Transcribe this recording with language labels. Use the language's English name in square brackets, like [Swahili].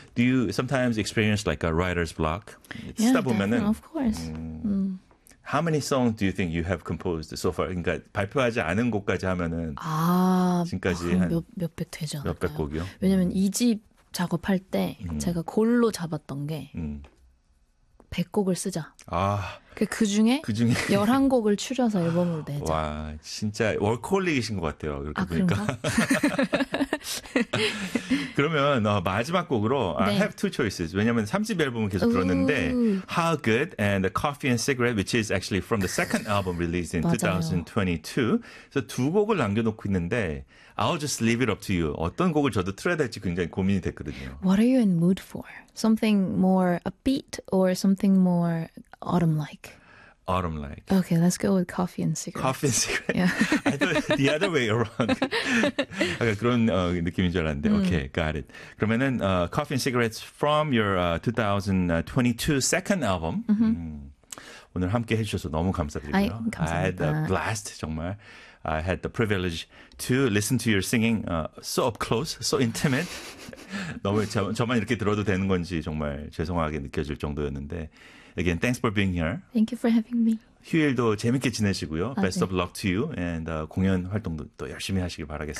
[English] Do you sometimes experience like a writer's block? Yeah, [Korean] 쓰다 보면은, [English] of course. How many songs do you think you have composed so far? [Korean] 그러니까 발표하지 않은 곡까지 하면은 아, 지금까지 한 몇백 되지 않을까요? 몇백 곡이요? 왜냐면 이 집 작업할 때 제가 골로 잡았던 게 100곡을 쓰자. 아, 그 중에 11곡을 추려서 앨범으로 내자. 와, 진짜 워크홀릭이신 것 같아요. 이렇게 아, 보니까. 그런가? 그러면 마지막 곡으로 네. [English] I have two choices. [Korean] 왜냐하면 3집 앨범을 계속 들었는데 [English] How Good and the Coffee and Cigarette, which is actually from the second album released in 2022. [Korean] 그래서 두 곡을 남겨놓고 있는데 [English] I'll just leave it up to you. [Korean] 어떤 곡을 저도 틀어야 될지 굉장히 고민이 됐거든요. [English] What are you in mood for? Something more upbeat or something more autumn-like? Autumn-like. Okay, let's go with coffee and cigarettes. Coffee and cigarettes. Yeah. I thought the other way around. [Korean] 아까 그런 느낌인 줄 알았는데. [English] Okay, got it. 그러면은 coffee and cigarettes from your 2022 second album. Mm-hmm. [Korean] 오늘 함께 해주셔서 너무 감사드리고요. 감사합니다. [English] I had a blast, 정말. I had the privilege to listen to your singing so up close, so intimate. [Korean] 너무 저만 이렇게 들어도 되는 건지 정말 죄송하게 느껴질 정도였는데. [English] Again, thanks for being here. Thank you for having me. [Korean] 휴일도 재밌게 지내시고요. [English] 아, Best 네. of luck to you. [Korean] And 공연 활동도 또 열심히 하시길 바라겠습니다.